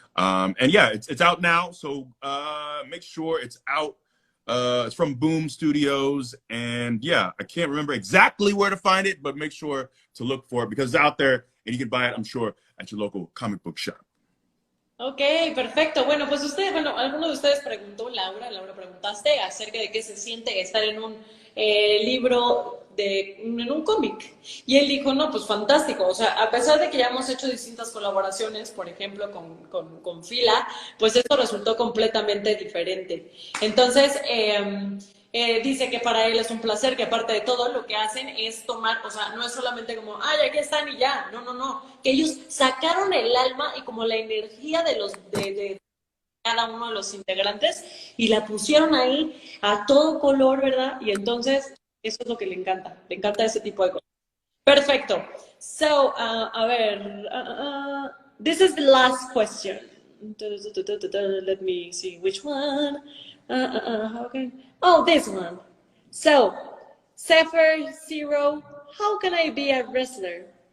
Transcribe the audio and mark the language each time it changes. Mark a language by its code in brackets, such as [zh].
[en] And yeah, it's out now. So make sure it's out. It's from Boom Studios. And yeah, I can't remember exactly where to find it, but make sure to look for it because it's out there and you can buy it, I'm sure, at your local comic book shop. [es] Ok, perfecto. Bueno, pues alguno de ustedes preguntó, Laura preguntaste acerca de qué se siente estar en un libro, en un cómic. Y él dijo, no, pues fantástico. O sea, a pesar de que ya hemos hecho distintas colaboraciones, por ejemplo, con Fila, pues esto resultó completamente diferente. Entonces, dice que para él es un placer, que aparte de todo lo que hacen es tomar, o sea, no es solamente como, ay, aquí están y ya, no, que ellos sacaron el alma y como la energía de cada uno de los integrantes y la pusieron ahí a todo color, ¿verdad? Y entonces, eso es lo que le encanta ese tipo de cosas. Perfecto. [en] So, [es] a ver, [en] this is the last question. Let me see which one. Okay. Oh, this one. So, Zephyr Zero, how can I be a wrestler?